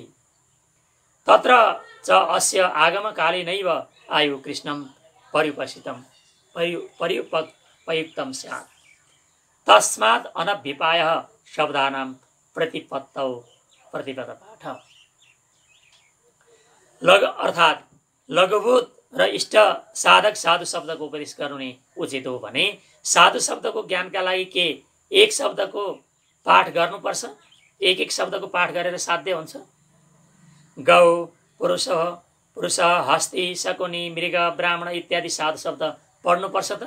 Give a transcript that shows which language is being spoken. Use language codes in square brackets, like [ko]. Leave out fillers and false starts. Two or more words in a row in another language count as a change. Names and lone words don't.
[sa] तत्र च अस्य आगमकालेनैव आयु कृष्णं पर्युपयुक्तं स्यात्। तस्मात् अनभ्युपायः शब्दानां प्रतिपत्तौ प्रतिपद पाठ। [ne] अर्थात् लघुभूत र इष्ट साधक साधु शब्दको उपदेश गर्नु नै उचित हो भने साधु शब्दको ज्ञानका लागि के एक शब्दको पाठ गर्नुपर्छ? एक शब्दको पाठ गरेर साध्य हुन्छ? गौ, पुरुष, हस्ती, शकुनी, मृग, ब्राह्मण इत्यादि साधु शब्द पढ्नुपर्छ त?